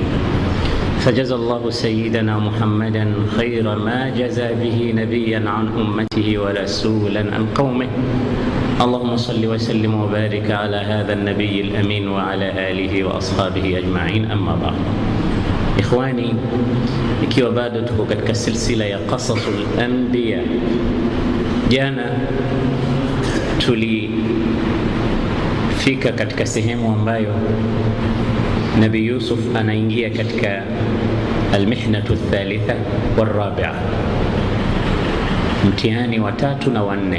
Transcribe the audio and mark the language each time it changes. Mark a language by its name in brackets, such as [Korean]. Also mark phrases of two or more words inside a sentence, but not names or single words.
[Arabic] فجزى الله سيدنا محمدا خير ما جزى به نبيا عن أمته ورسولا عن قومه. اللهم صل وسلم وبارك على هذا النبي الأمين وعلى آله وأصحابه أجمعين. أما بعد، ikhwani, [Swahili] ikiwa bado tuko katika silsila ya [Arabic] قصص الأنبياء, [Swahili] jana tulifika katika sehemu ambayo Nabii Yusuf anaingia katika [Arabic] المحنة الثالثة والرابعة, [Swahili] mtihani wa tatu na wanne.